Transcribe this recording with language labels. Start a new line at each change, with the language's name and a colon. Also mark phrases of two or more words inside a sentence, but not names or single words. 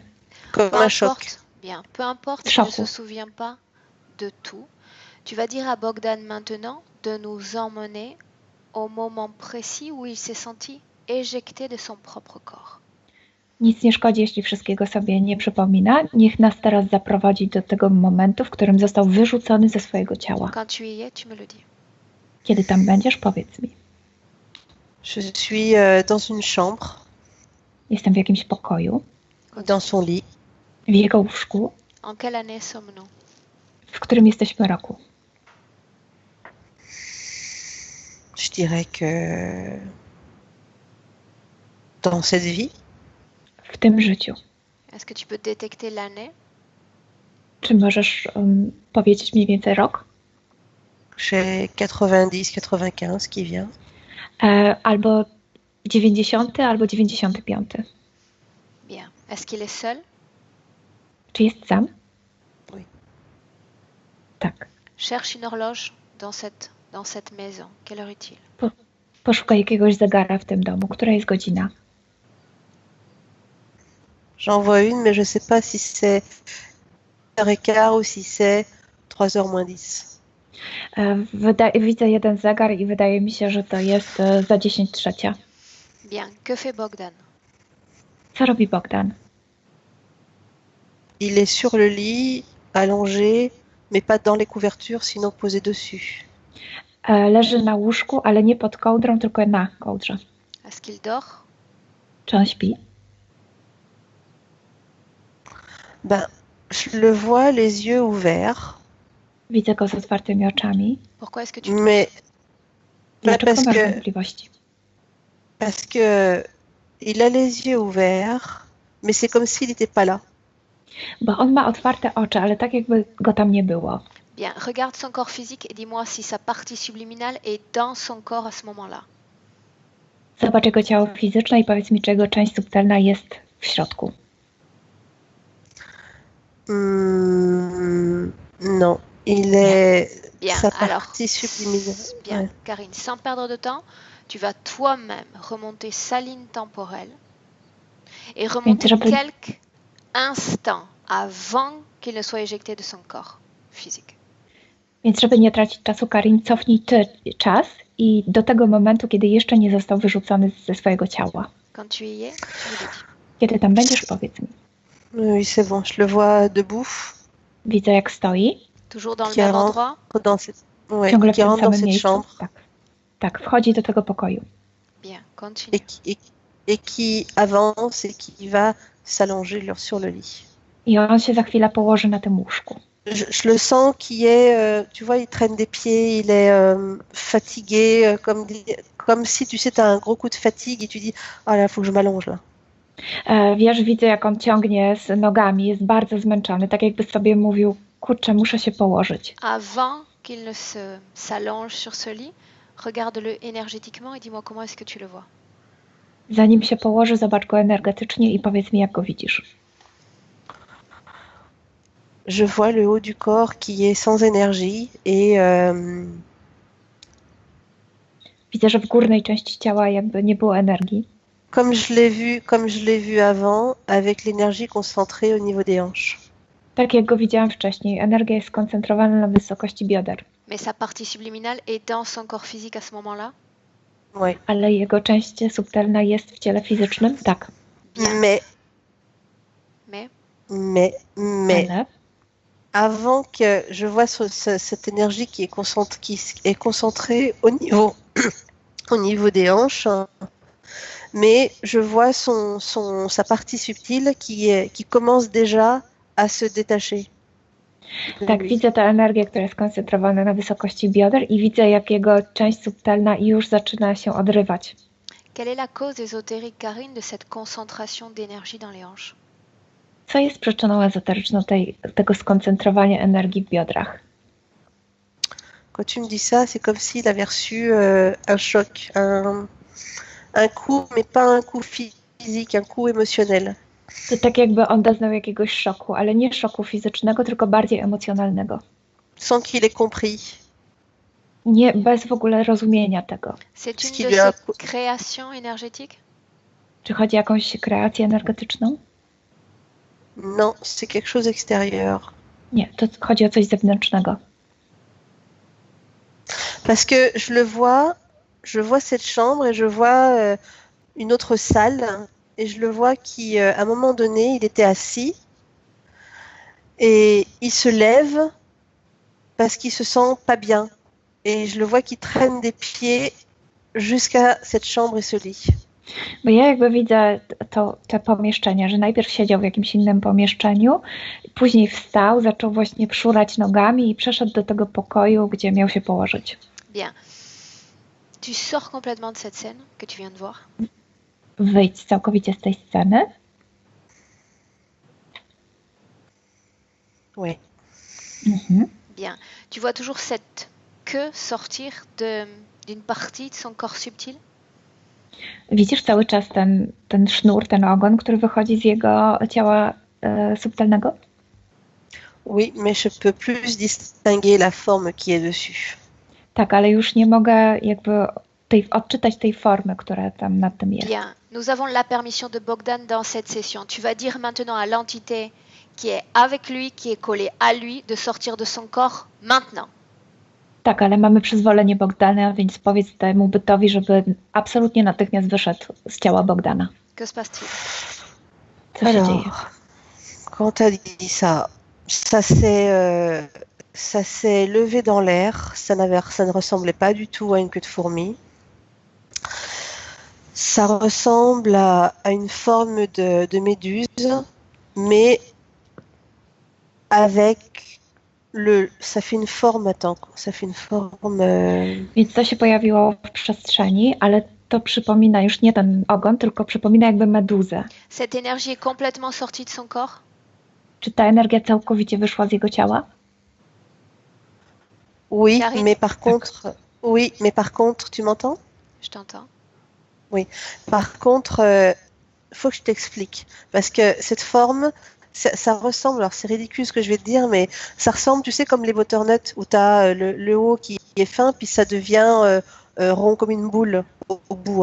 French: Comme un choc. Bien, peu importe s'il ne se souvient pas de tout, tu vas dire à Bogdan maintenant de nous emmener au moment précis où il s'est senti éjecté de son propre corps.
Polish: Nic nie szkodzi, jeśli wszystkiego sobie nie przypomina. Niech nas teraz zaprowadzi do tego momentu, w którym został wyrzucony ze swojego ciała.
French: Quand tu y es, tu me le dis.
Polish: Kiedy tam będziesz, powiedz mi.
French: Je suis dans une chambre.
Polish: Jestem w jakimś pokoju.
French: Dans son lit.
Polish: W jego łóżku.
French: En quelle année sommes-nous?
Polish: W którym jesteśmy roku?
French: Je dirais que dans cette vie.
Polish: W tym życiu.
French: Est-ce que tu peux détecter l'année?
Polish: Czy możesz powiedzieć mniej więcej rok?
French: J'ai 90, 95 qui vient.
Polish: Albo 90, albo 95.
French: Bien. Est-ce qu'il est seul?
Polish: Czy jest sam?
French: Oui.
Polish: Tak.
French: Cherche une horloge dans cette maison. Quelle heure est-il?
Polish: Poszukaj jakiegoś zegara w tym domu. Która jest godzina?
French: J'en vois une, mais je sais pas si c'est 1h15 ou si c'est 3h moins 10.
Polish: Widzę jeden zegar i wydaje mi się, że to jest za 10:03.
French: Bien. Que fait Bogdan?
Polish: Co robi Bogdan?
French: Il est sur le lit, allongé, mais pas dans les couvertures, sinon posé dessus.
Polish: Leży na łóżku, ale nie pod kołdrą, tylko na kołdrze.
French: Est-ce qu'il dort?
Polish: Czy on śpi?
French: Ben, je le vois les yeux ouverts.
Polish: Widzę go z otwartymi oczami.
French: Pourquoi est-ce que tu Mais
Polish: Dlaczego masz wątpliwości?
French: parce que il a les yeux ouverts, mais c'est comme s'il n'était pas là.
Polish: Bo on ma otwarte oczy, ale tak jakby go tam nie było.
French: Bien, regarde son corps physique et dis-moi si sa partie subliminale est dans son corps à ce moment-là.
Polish: Zobacz jego ciało fizyczne i powiedz mi, czy jego część subtelna jest w środku.
French: Non, il est Bien, sa alors, partie subliminale. bien, Ouais. Karine, sans perdre de temps, tu vas toi-même remonter sa ligne temporelle et remonter rappelle- quelques instants avant qu'il ne soit éjecté de son corps physique.
Polish: Więc żeby nie tracić czasu, Karin, cofnij czas i do tego momentu, kiedy jeszcze nie został wyrzucony ze swojego ciała.
French: Quand tu y es, tu me le dis.
Polish: Kiedy tam będziesz, powiedz mi.
French: Oui, c'est bon, je le vois debout,
Polish: Widzę, jak stoi.
French: Toujours dans le Qui même rentre. endroit? dans cette, ouais,
Polish: Ciągle w
French: qui
Polish: tym
French: rentre dans
Polish: samym
French: cette
Polish: miejscu.
French: chambre
Polish: Tak. Tak, wchodzi do tego pokoju.
French: Bien, et continue. et qui avance et qui va s'allonger sur le lit.
Polish: I on się za chwilę położy na tym łóżku.
French: Je le sens qui est, tu vois, il traîne des pieds, il est fatigué, comme si, tu sais, tu as un gros coup de fatigue et tu dis, ah là, il faut que je m'allonge là.
Polish: Wiesz, widzę, jak on ciągnie z nogami, jest bardzo zmęczony, tak jakby sobie mówił, kurczę, muszę się położyć.
French: Avant qu'il ne s'allonge sur ce lit, regarde-le énergétiquement et dis-moi comment est-ce que tu le vois.
Polish: Zanim się położy, zobacz go energetycznie i powiedz mi, jak go widzisz.
French: Je vois le haut du corps qui est sans énergie et
Polish: Widzę, że w górnej części ciała jakby nie było energii.
French: comme je l'ai vu avant, avec l'énergie concentrée au niveau des hanches.
Polish: Tak jak go widziałam wcześniej, energia jest skoncentrowana na wysokości bioder.
French: Mais sa partie subliminale est dans son corps physique à ce moment-là? Ouais.
Polish: Ale jego część subtelna jest w ciele fizycznym? Tak.
French: Mais
Polish: Ale
French: avant que je vois cette énergie qui est concentrée au niveau des hanches, mais je vois sa partie subtile qui commence déjà à se détacher.
Polish: tak, widzę tę energię, która jest skoncentrowana na wysokości bioder i widzę, jak jego część subtelna już zaczyna się odrywać.
French: quelle est la cause ésotérique, Karine, de cette concentration d'énergie dans les hanches?
Polish: Co jest przyczyną ezoteryczną tego skoncentrowania energii w biodrach?
French: Quand tu me dis ça, c'est comme s'il avait reçu un choc, un coup, mais pas un coup physique, un coup émotionnel.
Polish: To tak jakby on doznał jakiegoś szoku, ale nie szoku fizycznego, tylko bardziej emocjonalnego.
French: Sans qu'il ait compris.
Polish: Nie, bez w ogóle rozumienia tego.
French: C'est Ce une qui de lui a- ces créations énergétiques?
Polish: Czy chodzi o jakąś kreację energetyczną?
French: Non, c'est quelque chose d'extérieur.
Polish: Nie, to chodzi o coś zewnętrznego.
French: Parce que je vois cette chambre et je vois une autre salle et je le vois qui, à un moment donné, il était assis et il se lève parce qu'il se sent pas bien. Et je le vois qui traîne des pieds jusqu'à cette chambre et ce lit.
Polish: Bo ja jakby widzę te pomieszczenia, że najpierw siedział w jakimś innym pomieszczeniu, później wstał, zaczął właśnie szurać nogami i przeszedł do tego pokoju, gdzie miał się położyć.
French: Bien. Tu sors complètement de cette scène que tu viens de voir.
Polish: Wyjdź całkowicie z tej sceny.
French: Oui. Mhm. Bien. Tu vois toujours cette queue sortir d'une partie de son corps subtil?
Polish: Widzisz cały czas ten sznur, ten ogon, który wychodzi z jego ciała subtelnego?
French: Oui, mais je peux plus distinguer la forme qui est dessus.
Polish: Tak, ale już nie mogę jakby odczytać tej formy, która tam nad tym jest.
French: Bien. Nous avons la permission de Bogdan dans cette session. Tu vas dire maintenant à l'entité qui est avec lui, qui est collée à lui, de sortir de son corps maintenant.
Polish: Tak, ale mamy przyzwolenie Bogdana, więc powiedz temu bytowi, żeby absolutnie natychmiast wyszedł z ciała Bogdana.
French: Que se passe-t-il?
Polish: Co się dzieje?
French: Alors, quand tu as dit ça, ça s'est levé dans l'air, ça ne ressemblait pas du tout à une queue de fourmi. Ça ressemble à une forme de méduse, mais avec ça fait une forme, ça fait une forme...
Polish: Więc to się pojawiło w przestrzeni, ale to przypomina już nie ten ogon, tylko przypomina jakby meduzę.
French: Cette énergie est complètement sortie de son corps?
Polish: Czy ta energia całkowicie wyszła z jego ciała?
French: Oui, Karine? mais par contre, tu m'entends? Je t'entends. Par contre, faut que je t'explique. Parce que cette forme, ça ressemble, alors c'est ridicule ce que je vais te dire, mais ça ressemble, tu sais, comme les butternuts, où tu as le haut qui est fin, puis ça devient rond comme une boule au bout.